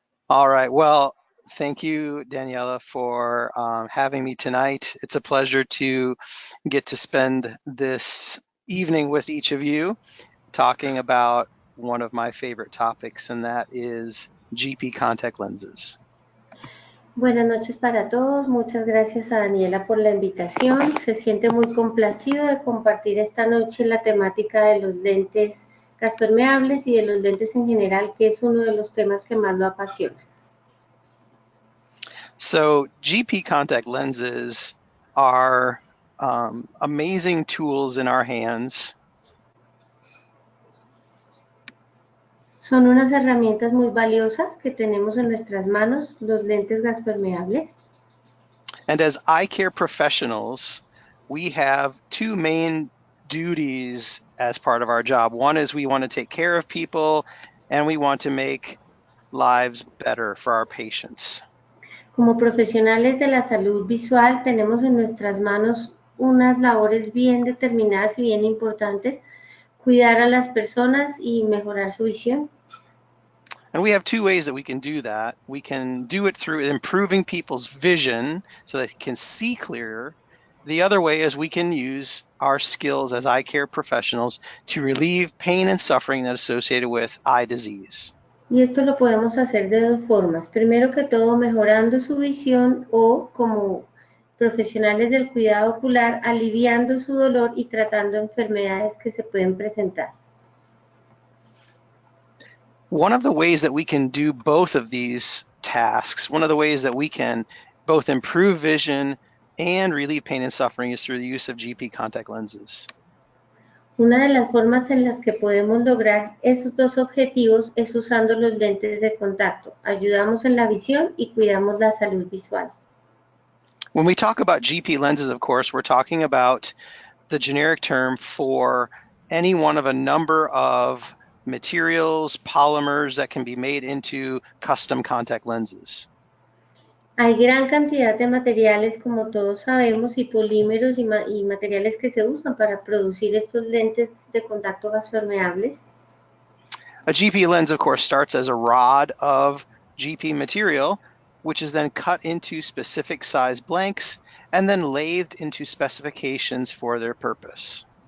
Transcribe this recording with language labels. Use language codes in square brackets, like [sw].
[en] All right, well, thank you, Daniela, for having me tonight. It's a pleasure to get to spend this evening with each of you talking about one of my favorite topics, and that is GP contact lenses. [es] Buenas noches para todos. Muchas gracias a Daniela por la invitación. Se siente muy complacido de compartir esta noche la temática de los lentes gas permeables y de los lentes en general, que es uno de los temas que más lo apasiona. [en] So GP contact lenses are amazing tools in our hands. [es] Son unas herramientas muy valiosas que tenemos en nuestras manos, los lentes gas permeables. [en] And as eye care professionals, we have two main duties as part of our job. One is we want to take care of people, and we want to make lives better for our patients. [es] Como profesionales de la salud visual, tenemos en nuestras manos unas labores bien determinadas y bien importantes, cuidar a las personas y mejorar su visión. [en] And we have two ways that we can do that. We can do it through improving people's vision so that they can see clearer. The other way is we can use our skills as eye care professionals to relieve pain and suffering that is associated with eye disease. [es] Y esto lo podemos hacer de dos formas. Primero que todo, mejorando su visión o, como profesionales del cuidado ocular, aliviando su dolor y tratando enfermedades que se pueden presentar. [en] One of the ways that we can do both of these tasks, one of the ways that we can both improve vision and relieve pain and suffering is through the use of GP contact lenses. [es] Una de las formas en las que podemos lograr esos dos objetivos es usando los lentes de contacto. Ayudamos en la visión y cuidamos la salud visual. [en] When we talk about GP lenses, of course, we're talking about the generic term for any one of a number of materials, polymers that can be made into custom contact lenses. [es] Hay gran cantidad de materiales, como todos sabemos, y polímeros y materiales que se usan para producir estos lentes de contacto gaspermeables. [en] A GP lens, of course, starts as a rod of GP material, which is then cut into specific size blanks and then lathed into specifications for their purpose.